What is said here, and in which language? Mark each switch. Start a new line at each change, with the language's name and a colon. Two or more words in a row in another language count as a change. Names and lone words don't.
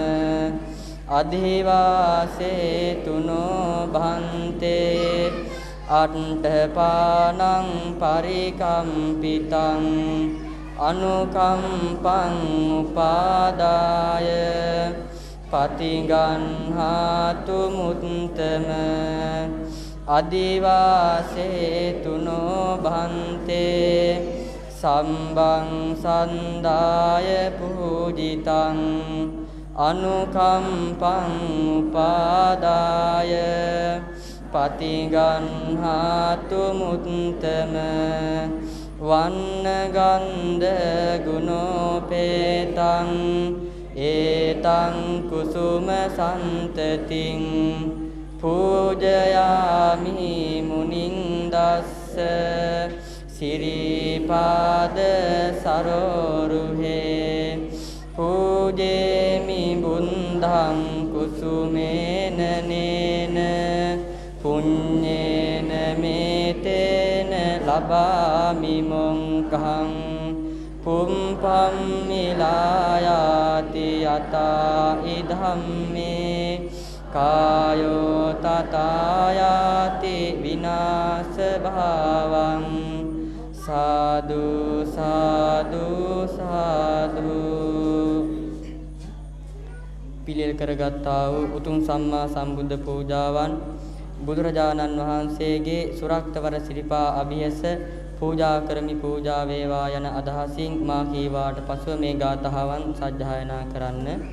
Pali: අධිවාසේතු නොභන්තේ අට්ඨපානං පරිකම්පිතං අනුකම්පං උපාදාය පතිගන්හාතු මුත්තම අදිවාසේතු නොභන්තේ සම්බං සන්දාය පූජිතං අනුකම්පං උපාදාය පතිගන්හාතු මුත්තම වන්න ගන්ධ ගුණෝපේතං ඒතං කුසුම සන්තතින් පූජයාමි මුනින්දස්ස සිරිපාද සරෝරුහේ පූජේමි බුද්ධං කුසුමේන නේන පුඤ්ඤේන මේතේන ලබාමි මොංකං පුම්පම් මිලායාති යතා ඉධම්මේ කායෝ තතායාති විනාශ භාවං සාදු සාදු සාදු.
Sinhala: පිළියෙල කරගත්තා වූ උතුම් සම්මා සම්බුද්ධ පූජාවන් බුදුරජාණන් වහන්සේගේ සුරක්තවර සිරිපා අභියස පූජා කරමි පූජා වේවා යන අදහසින් මා කීවාට පසුව මේ ගාථාවන් සජ්ජායනා කරන්න.